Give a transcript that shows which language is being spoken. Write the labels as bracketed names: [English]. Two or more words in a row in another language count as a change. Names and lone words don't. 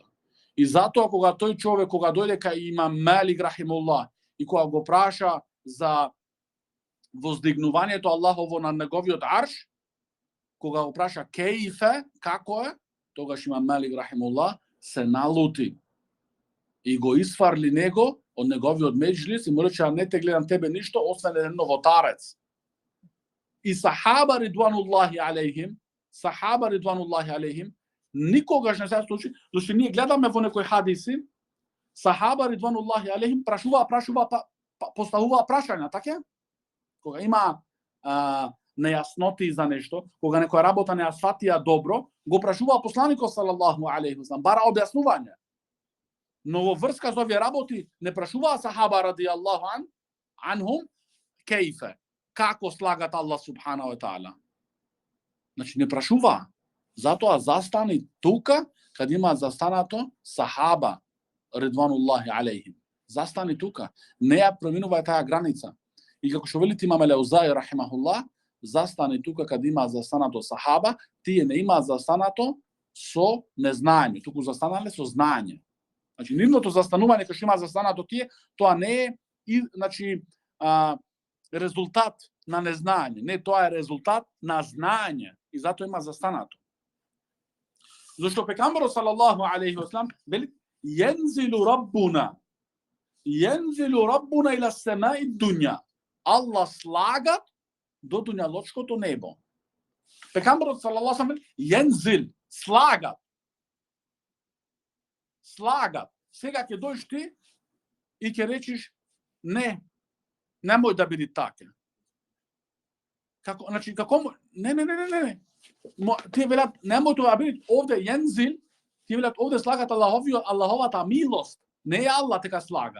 [Macedonian] И затоа кога тој човек, кога дојде кај имам Малик рахимуллах и кога го праша за воздигнувањето Аллахово на неговиот арш, кога го праша кејфе, како е, тогаш имам Малик рахимуллах се налути и го исфарли него од неговиот меџлис и му рече, не те гледам тебе ништо, освен еден новотарец. И сахаба [Arabic] رضوان الله عليهم, [Macedonian] никогаш не се случи, зашто ние гледаме во некои хадиси, сахаба [Arabic] رضوان الله عليهم [Macedonian] поставува прашања, така? Кога има нејасноти за нешто, кога некоја работа не ја сфатија добро, го прашува посланикот [Arabic] صلى الله عليه وسلم, [Macedonian] бара објаснување. Но во врска со овие работи не прашуваа сахаба [Arabic] رضي الله عنهم [Macedonian] кејфе, како слагат [Arabic] الله سبحانه وتعالى. [Macedonian] Значи не прашуваа. Затоа застани тука каде има застанато сахаба [Arabic] رضوان الله عليهم. [Macedonian] Застани тука, не ја преминувај таа граница. И како што велите имаме Леузаи рахимахуллах, застани тука каде има застанато сахаба, тие не има застанато со незнање, туку застанале со знање. Значи нивното застанување кога што има застанато тие, тоа не е значи резултат на незнање, не, тоа е резултат на знање и затоа има застанато. Зашто пекамберот [Arabic] صلى الله عليه وسلم [Macedonian] вели [Arabic] ينزل ربنا إلى السماء الدنيا. [Macedonian] Аллах слагат до дуњалочкото небо. Пекамберот [Arabic] صلى الله عليه وسلم [Macedonian] јензил, слагат. Сега ќе дојдеш ти и ќе речиш не, немој да биде така. Како, значи како не. Тие велат немој тоа биде овде јензил, тие велат овде слагат Аллаховата милост, не е Аллах дека слагат.